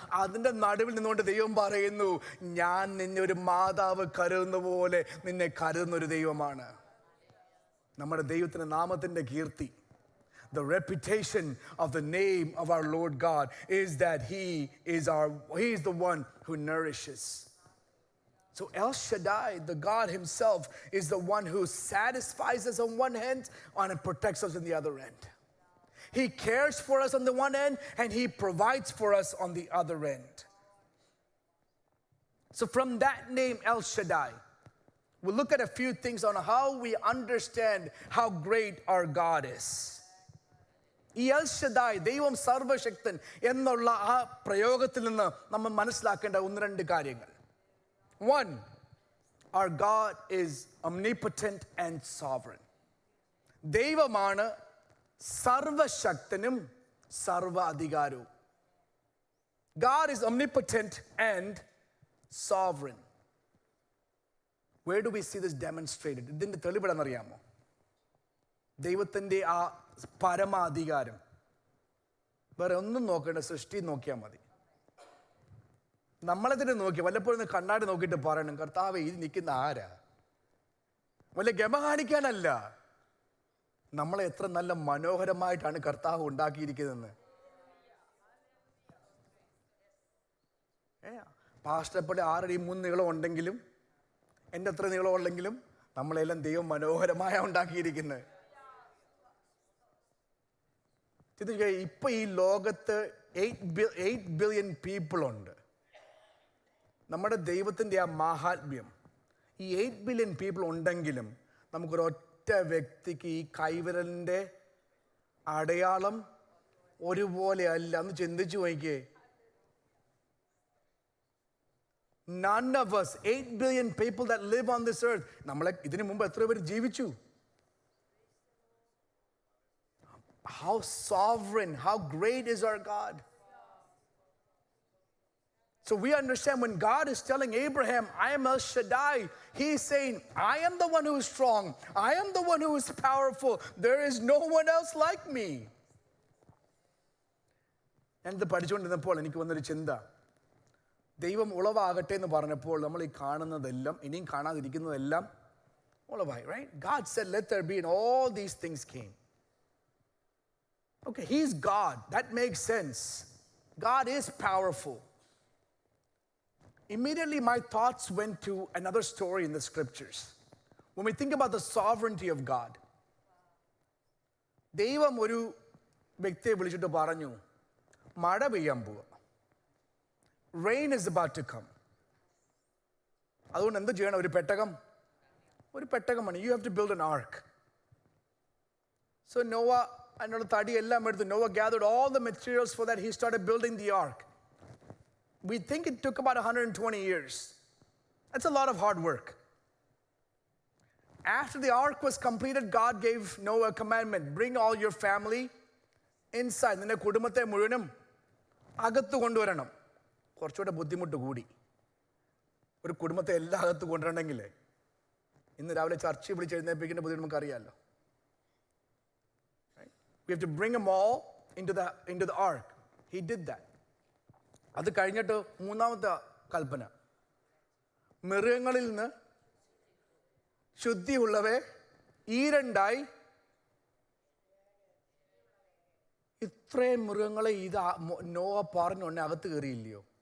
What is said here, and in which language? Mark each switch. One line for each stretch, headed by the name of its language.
Malayalam: അതിൻ്റെ നടുവിൽ നിന്നുകൊണ്ട് ദൈവം പറയുന്നു, ഞാൻ നിന്നെ ഒരു മാതാവ് കരുതുന്ന പോലെ നിന്നെ കരുതുന്ന ഒരു ദൈവമാണ്. നമ്മുടെ ദൈവത്തിൻ്റെ നാമത്തിൻ്റെ കീർത്തി,
English: the reputation of the name of our Lord God is that He is the one who nourishes. So El Shaddai, the God himself, is the one who satisfies us on one hand and protects us on the other end. He cares for us on the one end and he provides for us on the other end. So from that name, El Shaddai, we'll look at a few things on how we understand how great our God is.
Malayalam: ഈ L Shaddai, ദൈവം സർവശക്തൻ എന്നുള്ള ആ പ്രയോഗത്തിൽ നിന്ന് നമ്മൾ മനസ്സിലാക്കേണ്ട ഒന്ന് രണ്ട് കാര്യങ്ങൾ.
English: One, our God is omnipotent and sovereign.
Malayalam: ദൈവമാണ് സർവശക്തനും സർവ അധികാരവും.
English: God is omnipotent and sovereign. Where do we see this demonstrated?
Malayalam: ഇതിൻ്റെ തെളിവിടാന്നറിയാമോ? ദൈവത്തിൻ്റെ ആ പരമാധികാരം വേറെ ഒന്നും നോക്കേണ്ട, സൃഷ്ടി നോക്കിയാൽ മതി. നമ്മളെ തന്നെ നോക്കി വല്ലപ്പോഴും ഒന്ന് കണ്ണാടി നോക്കിയിട്ട് പറയണം, കർത്താവേ ഇത് നിൽക്കുന്ന ആരാ? വല്ല ഗമ കാണിക്കാനല്ല, നമ്മളെ എത്ര നല്ല മനോഹരമായിട്ടാണ് കർത്താവ് ഉണ്ടാക്കിയിരിക്കുന്നതെന്ന്. പാസ്റ്ററെപ്പോലെ 6 അടി 3 നീളം ഉണ്ടെങ്കിലും, എൻ്റെ അത്ര നീളം ഉണ്ടെങ്കിലും നമ്മളെല്ലാം ദൈവം മനോഹരമായ ഉണ്ടാക്കിയിരിക്കുന്നത്. ഇപ്പൊ ഈ ലോകത്ത് 8 ബില്യൺ പീപ്പിൾ ഉണ്ട്. നമ്മുടെ ദൈവത്തിൻ്റെ ആ മാഹാത്മ്യം, ഈ 8 ബില്യൺ പീപ്പിൾ ഉണ്ടെങ്കിലും നമുക്കൊരൊറ്റ വ്യക്തിക്ക് ഈ കൈവിരലിൻ്റെ അടയാളം ഒരുപോലെ അല്ല. ഒന്ന് ചിന്തിച്ചു നോക്കിയേ.
English: None of us, 8 billion people that live on this earth,
Malayalam: നമ്മളെ ഇതിനു മുമ്പ് എത്ര പേര് ജീവിച്ചു?
English: How sovereign, how great is our God. So we understand when God is telling Abraham, I am El Shaddai, he's saying, I am the one who is strong. I am the one who is powerful. There is no one else like me.
Malayalam: ഞാനിത് പഠിച്ചുകൊണ്ടിരുന്നപ്പോൾ എനിക്ക് വന്നൊരു ചിന്ത, ദൈവം ഉളവാകട്ടെ എന്ന് പറഞ്ഞപ്പോൾ നമ്മൾ ഈ കാണുന്നതെല്ലാം, ഇനിയും കാണാതിരിക്കുന്നതെല്ലാം ഉളവായി.
English: Right? God said, let there be, and all these things came. Okay, he's God. That makes sense. God is powerful. Immediately my thoughts went to another story in the scriptures when we think about the sovereignty of God,
Malayalam: ദൈവം ഒരു വ്യക്തിയെ വിളിച്ചിട്ട് പറഞ്ഞു, മഴ പെയ്യാൻ പോവുക.
English: Rain is about to come.
Malayalam: അതുകൊണ്ട് എന്ത് ചെയ്യണം? ഒരു പെട്ടകം പണി.
English: You have to build an ark. So Noah,
Malayalam: അതിനുള്ള തടി എല്ലാം എടുത്ത്,
English: Noah gathered all the materials for that. He started building the ark. We think it took about 120 years. That's a lot of hard work. After the ark was completed, God gave Noah a commandment: bring all your family inside.
Malayalam: നിന്റെ കുടുംബത്തെ മുഴുവനും അകത്ത് കൊണ്ടുവരണം. കുറച്ചുകൂടെ ബുദ്ധിമുട്ട് കൂടി. ഒരു കുടുംബത്തെ എല്ലാം അകത്ത് കൊണ്ടുവരണമെങ്കിൽ ഇന്ന് രാവിലെ ചർച്ച വിളിച്ച് എഴുന്നേൽപ്പിക്കേണ്ട ബുദ്ധിമുട്ട് നമുക്കറിയാമല്ലോ.
English: We have to bring them all into the ark. He did that.
Malayalam: അത് കഴിഞ്ഞിട്ട് മൂന്നാമത്തെ കൽപ്പന, മൃഗങ്ങളിൽ നിന്ന് ശുദ്ധിയുള്ളവയെ ഈരണ്ടായി. ഇത്രയും മൃഗങ്ങളെ ഇത് നോവ പറഞ്ഞുകൊണ്ട് അകത്ത് കയറിയില്ലയോ?